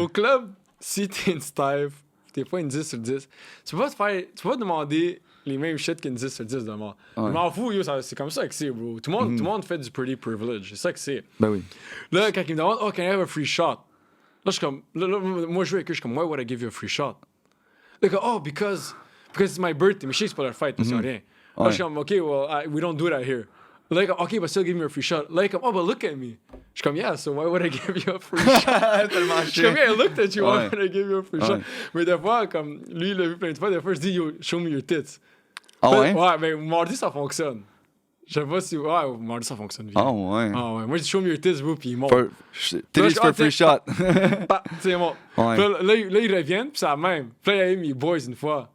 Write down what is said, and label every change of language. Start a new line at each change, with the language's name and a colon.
French: Au club, si t'es une Steve, t'es pas une 10 sur 10, tu peux pas demander les mêmes shit qu'une 10 sur 10 demande. Ouais. Je m'en fous, yo, c'est comme ça que c'est, bro. Tout le monde fait du pretty privilege, c'est ça que c'est. Ben oui. Là, quand ils me demandent,
English: oh, can I have a free shot?
French: Là, je suis comme, moi, je joue avec eux, je suis comme,
English: why would I give you a free shot?
French: Là, comme,
English: oh, because it's my birthday.
French: Mais je sais que c'est pas leur fête, parce qu'ils ont rien. Là, je suis comme,
English: OK, well, we don't do that here. Like, OK, but still give me a free shot. Like, oh, but look at me.
French: Je suis comme,
English: yeah, so why would I give you a free shot?
French: Tellement Je suis comme,
English: yeah, I looked at you, why
French: Ouais.
English: would I give you a free shot?
French: Mais des fois, comme, lui, il l'a vu plein de fois, des fois, je dis, yo,
English: show me your tits.
French: Ah ouais? Ouais, mais mardi, ça fonctionne. Je sais pas si. Ouais, mardi, ça fonctionne bien. Ah ouais. Ah ouais. Moi, je dis
English: show me your tits, bro,
French: puis il monte.
English: Titties for free shot.
French: C'est bon. Ouais. Puis là, ils reviennent, puis c'est la même. Puis là, il y a eu mes boys une fois.